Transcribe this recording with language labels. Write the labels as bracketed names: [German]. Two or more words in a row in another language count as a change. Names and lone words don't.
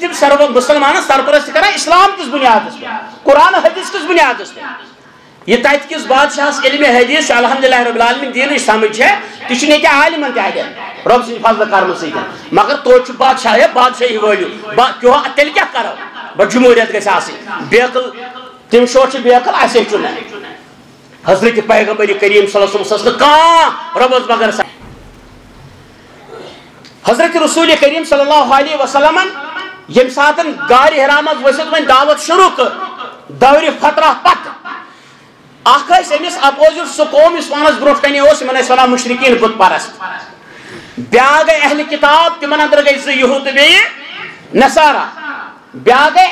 [Kashmiri] تِم مُسلمانن سرپرستی کران اسلام کِس بُنیادس پٮ۪ٹھ قرآن حدیث کِس بُنیادس پٮ۪ٹھ یہِ تتہِ کِس بادشاہس علمِ حدیث چھُ [Arabic] الحمدُاللہ رب العالمین [Kashmiri] دیٖنٕچ سمجھ چھےٚ تہِ چھُنہٕ ییٚتہِ عالمن تہِ اَتٮ۪ن رۄب سٕنٛدِ فضلہٕ کرمہٕ سۭتۍ مگر توتہِ چھُ بادشاہ بادشاہی وٲلِو تیٚلہِ کیٛاہ کرو بہٕ جمہوٗرِیت گژھِ آسٕنۍ بیقل تِم شور چھِ بیقل اَسے چھُ نہٕ حضرت پیغمبر کریم [Arabic] صلی اللہ علیہ وسلم [Kashmiri] کانٛہہ رۄبس مگر حضرت رسول کریم [Arabic] صلی اللہ علیہ وسلم [Kashmiri] ییٚمہِ ساتہٕ غارِ حرا منٛز ؤسِتھ وۄنۍ دعوت شروع کٔر دورِ فترہ پتہٕ اکھ ٲسۍ أمِس اپوزِٹ سُہ قوم یُس پانس برونٛٹھ کنہِ اوس یِمن ٲسۍ ونان مُشرِکیٖن بُت پرست بیٛاکھ گٔے اہلِ کِتاب تِمن انٛدر گٔے زٕ یہوٗد تہٕ بیٚیہِ نصارا بیٛاکھ گٔے